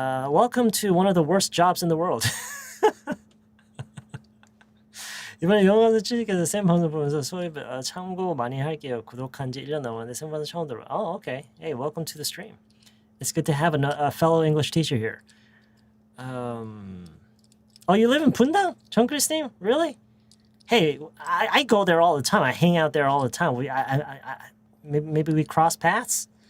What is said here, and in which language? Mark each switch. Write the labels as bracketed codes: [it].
[en] Welcome to one of the worst jobs in the world. [ko] 이번에 영어 강사 취직해서 쌤 방송 보면서 수업 참고 많이 할게요. 구독한 지 1년 넘었는데 쌤 방송 처음 들어요. [en] Oh, okay. Hey, welcome to the stream. It's good to have a fellow English teacher here. Oh, you live in Pundang? 정크리스님? Really? Hey, I go there all the time. I hang out there all the time. Maybe we cross paths?